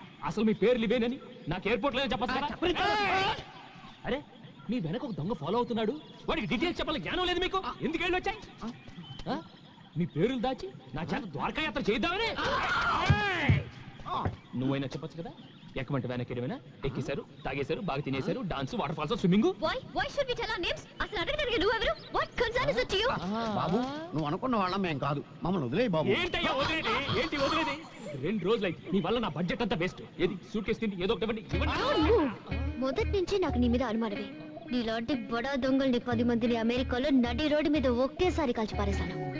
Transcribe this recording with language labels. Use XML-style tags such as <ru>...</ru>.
<te>అసలు మీ పేర్లు ఇవేనని నాకు ఎయిర్పోర్ట్ లో చెప్పచ్చు కదా. అరే మీ వెనక ఒక దొంగ ఫాలో అవుతున్నాడు. వాడికి డీటెయిల్స్ చెప్పాలి జ్ఞానం లేదు మీకు. ఎందుకు వెళ్ళి వచ్చాయి? మీ పేర్లు దాచి నా చేత ద్వారకా యాత్ర చేద్దామని. నువ్వైనా చెప్పొచ్చు కదా. ఎక్కమంటే వెనక్కి ఎక్కేశారు, తాగేశారు, బాగా తినేశారు, dance, water falls, swimming.</te> <en>why should we tell our names?</en> <te>అసలు అడగడానికి నువ్వు ఎవరు?</te> <en>what concern is it to you?</en> <te>బాబు నువ్వు అనుకున్న వాళ్ళం మేం కాదు, మమ్మల్ని వదిలేయి బాబు. ఏంటయ్యా వదిలేది? ఏంటి వదిలేది? 2 రోజులైతే నీ వల్ల నా బడ్జెట్ అంతా వేస్ట్. ఏది సూట్ కేసు తిండి ఏదో ఒకటి ఇవ్వండి. మొదటి నుంచి నాకు నీ మీద అనుమానమే. నీలాంటి బడా దొంగల్ని 10 మందిని అమెరికాలో నడి రోడ్డు మీద ఒకేసారి కాల్చి పారేశాను.</te>